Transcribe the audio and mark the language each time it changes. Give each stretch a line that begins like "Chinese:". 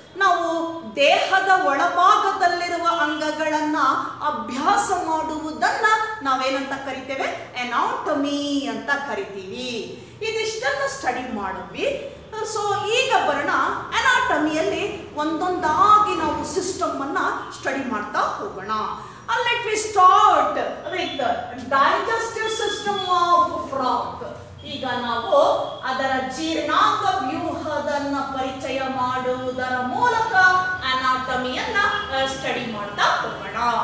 Kannada: ನಾವು ದೇಹದ ಒಳಭಾಗದಲ್ಲಿರುವ ಅಂಗಗಳನ್ನ ಅಭ್ಯಾಸ ಮಾಡುವುದನ್ನ ನಾವೇನಂತ ಕರಿತೇವೆ, ಅನಾಟಮಿ ಅಂತ ಕರಿತೀವಿ. ಇದಿಷ್ಟನ್ನ ಸ್ಟಡಿ ಮಾಡಿದ್ವಿ. ಸೊ ಈಗ ಬರೋಣ ಅನಾಟಮಿಯಲ್ಲಿ ಒಂದೊಂದಾಗಿ ನಾವು ಸಿಸ್ಟಮ್ ಅನ್ನ ಸ್ಟಡಿ ಮಾಡ್ತಾ ಹೋಗೋಣ.
English: Let me start with the digestive system of frog.
Kannada: ಈಗ ನಾವು ಅದರ ಜೀರ್ಣಾಂಗ ವ್ಯೂಹದನ್ನ ಪರಿಚಯ ಮಾಡುವುದರ ಮೂಲಕ ಅನಾಟಮಿಯನ್ನ ಸ್ಟಡಿ ಮಾಡ್ತಾ ಹೋಗೋಣ.